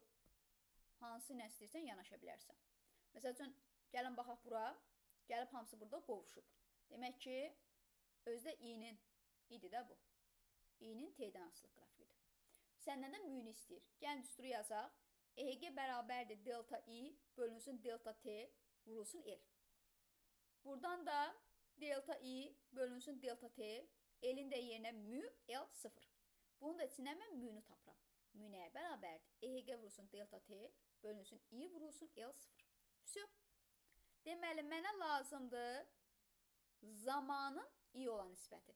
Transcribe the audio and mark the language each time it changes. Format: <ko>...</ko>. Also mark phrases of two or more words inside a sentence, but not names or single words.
<az>Hansı nə istəyirsən, yanaşa bilərsən. Məsələn, gəlin baxaq bura. Gəlib hamısı burada qovuşub. Demək ki, özdə i-nin idi də bu. I-nin t-dən asılı qrafikidir. Səndən də mühünü istəyir. Gəlin düsturu yazaq. EG bərabərdir delta i bölünsün delta t vurulsun l. Buradan da delta i bölünsün delta t, l'in də yerinə mü l 0. Bunun da içindən mən mühünü tapıram. Mü nəyə bərabərdir? EG vurulsun delta t bölünsün i vurulsun l 0. Vəsə. Deməli, mənə lazımdır zamanın i olan nisbəti.</az>